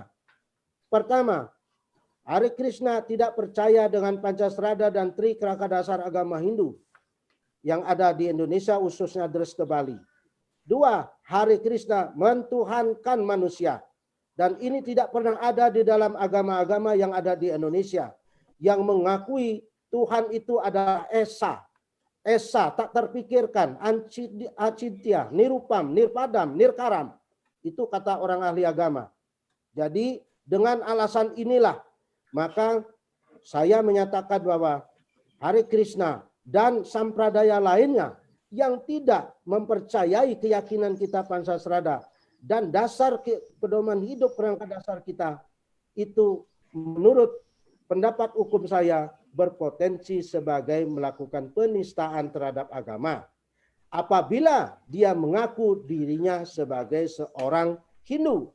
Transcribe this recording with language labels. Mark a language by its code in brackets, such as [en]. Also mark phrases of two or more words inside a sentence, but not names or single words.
[id] Pertama, Hare Krishna tidak percaya dengan Pancasrada dan Trikraka dasar agama Hindu yang ada di Indonesia, khususnya Dresta Bali. Dua, Hare Krishna mentuhankan manusia. Dan ini tidak pernah ada di dalam agama-agama yang ada di Indonesia. Yang mengakui Tuhan itu adalah Esa. Esa, tak terpikirkan, [sa] acintya, nirupam, nirpadam, nirkaram. [id] Itu kata orang ahli agama. Jadi dengan alasan inilah, maka saya menyatakan bahwa Hare Krishna dan sampradaya lainnya yang tidak mempercayai keyakinan kita Pancasrada dan dasar pedoman hidup perangkat dasar kita, itu menurut pendapat hukum saya berpotensi sebagai melakukan penistaan terhadap agama apabila dia mengaku dirinya sebagai seorang Hindu.